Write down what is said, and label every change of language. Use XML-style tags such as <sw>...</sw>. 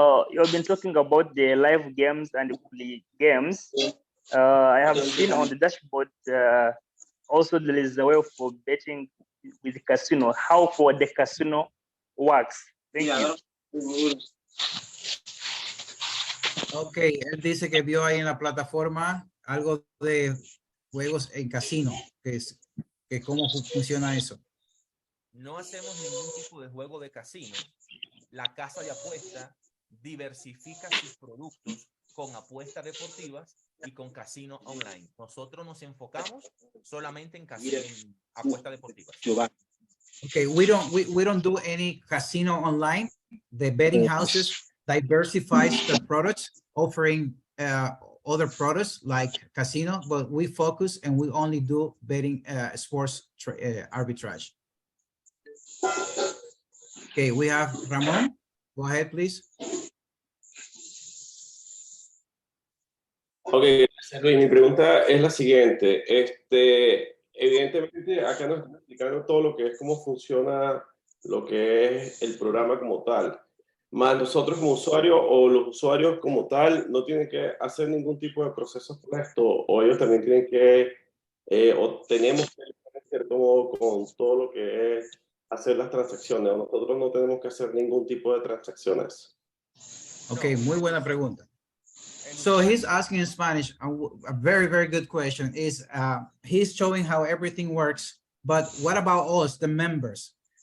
<en>You've been talking about the live games and the play games. I have seen on the dashboard also there is a way for betting with the casino. How for the casino works? Thank you.</en> <es>Okay, él dice que vio ahí en la plataforma algo de juegos en casino, que cómo funciona eso. No hacemos ningún tipo de juego de casino. La casa de apuesta diversifica sus productos con apuestas deportivas y con casino online. Nosotros nos enfocamos solamente en apuestas deportivas.</es> <en>Okay, we don't do any casino online. The betting houses diversifies their products, offering other products like casino, but we focus and we only do betting sports arbitrage. Okay, we have Ramon. Go ahead, please.</en> <es>Ok, gracias Luis. Mi pregunta es la siguiente. Evidentemente acá nos están explicando todo lo que es, cómo funciona lo que es el programa como tal. Más nosotros como usuarios o los usuarios como tal no tienen que hacer ningún tipo de proceso con esto, o ellos también tienen que, o tenemos que hacer ciertos cómodo con todo lo que es hacer las transacciones. Nosotros no tenemos que hacer ningún tipo de transacciones. Okay, muy buena pregunta.</es> <en>So he's asking in Spanish, a very, very good question is, he's showing how everything works, but what about us, the members?</en>